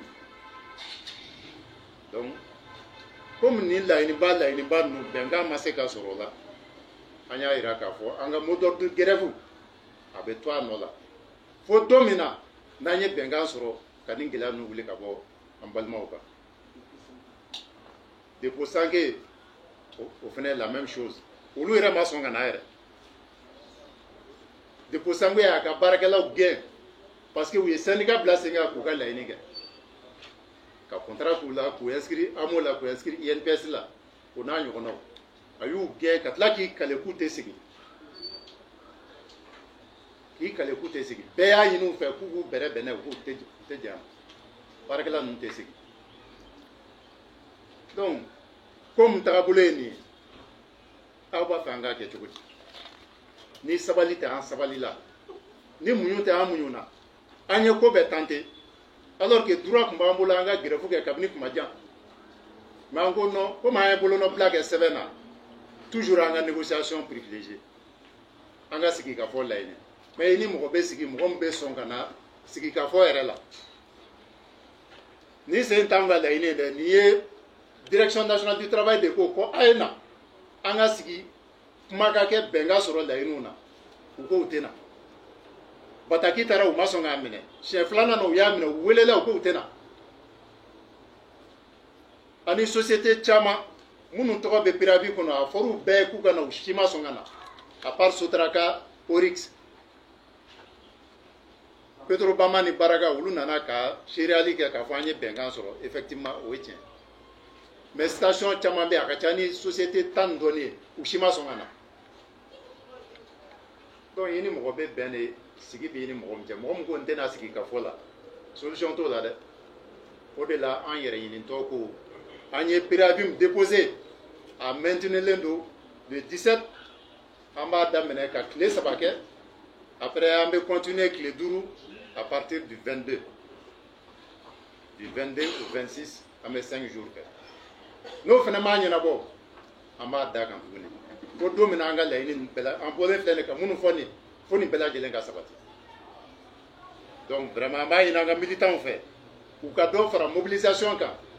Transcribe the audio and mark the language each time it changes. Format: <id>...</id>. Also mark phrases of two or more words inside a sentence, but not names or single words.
<bm>donc comme nin laɲiniba ninnu bɛnkan ma se ka sɔrɔ o la an y'a jira k'a fɔ an ka</bm> <fr>mot d'ordre de grève</fr> <bm>a bɛ to a nɔ la fo don min na n'an ye bɛnkan sɔrɔ ka nin gɛlɛya ninnu wuli ka bɔ an balimaw kan dépôt sanke o fana ye</bm> <fr>la même chose</fr> <bm>olu yɛrɛ ma sɔn ka na yɛrɛ dépôt sanke y'a ka baarakɛlaw gɛn</bm> <fr>parce que</fr> <bm>u ye syndicat bila sen kan k'u ka laɲini kɛ ka contrat k'u la k'u inscrit AMO la k'u inscrit INPS la o n'a ɲɔgɔnnaw a y'u gɛn ka tila k'i kale k'u tɛ sigi bɛɛ y'a ɲini u fɛ k'u k'u bɛrɛbɛn n'a ye k'u tɛ jɛn baarakɛla ninnu tɛ sigi donc comme tagabolo ye nin ye aw b'a fɛ an k'a kɛ cogo di ni sabali tɛ an sabali la ni muɲu tɛ an muɲu na an ye ko bɛɛ tenter</bm> <fr>alors que</fr> <bm>droit tun b'an bolo an ka grève kɛ kabini kuma jan mais an ko non comme an ye bolonɔbila kɛ sɛbɛn na toujours an ka</bm> <fr>négociation privilégiée</fr> <bm>an ka sigi ka fɔ laɲini mais ni mɔgɔ bɛ sigi mɔgɔ min bɛ sɔn ka na sigi ka fɔ yɛrɛ la ni sen t'anw ka laɲini ye dɛ nin ye</bm> <fr>direction nationale du travail de</fr> <bm>ko a ye na an ka sigi kuma ka kɛ bɛnkan sɔrɔ laɲiniw na u ko u tɛ na bataki taara u ma sɔn k'a minɛ siɲɛ filanan na u y'a minɛ u welela u ko u tɛ na ani société caman minnu tɔgɔ bɛ préavis kɔnɔ a fɔra u bɛɛ ye k'u ka na u si ma sɔn ka na</bm> <fr>à part</fr> <bm>Sotraka Orix Petrobama ni Baraka olu nana ka seereyali kɛ k'a fɔ an ye bɛnkan sɔrɔ effectivement o ye tiɲɛ mais station caman bɛ yen a ka ca ni société 10 dɔɔnin ye u si ma sɔn ka na donc i ni mɔgɔ bɛ bɛn de sigi bɛ i ni mɔgɔ min cɛ mɔgɔ min ko n tɛna sigi ka fɔ la solution t'o la dɛ o de la an yɛrɛ ɲinitɔ ko an ye préavis min déposé a maintenulen don le 17 an b'a daminɛ ka tile 3 kɛ après an bɛ continuer tile 5</bm> <fr>à partir du 22</fr> <bm>au 26 an bɛ 5 jours kɛ n'o fana m'a ɲɛnabɔ an b'a da kan tuguni ko don min na an ka laɲini ninnu bɛɛ la an bɔlen filɛ nin ka minnu fɔ nin fo nin bɛɛ lajɛlen ka sabati donc vraiment an b'a ɲini an ka militants fɛ u ka dɔ fara mobilisation kan</bm>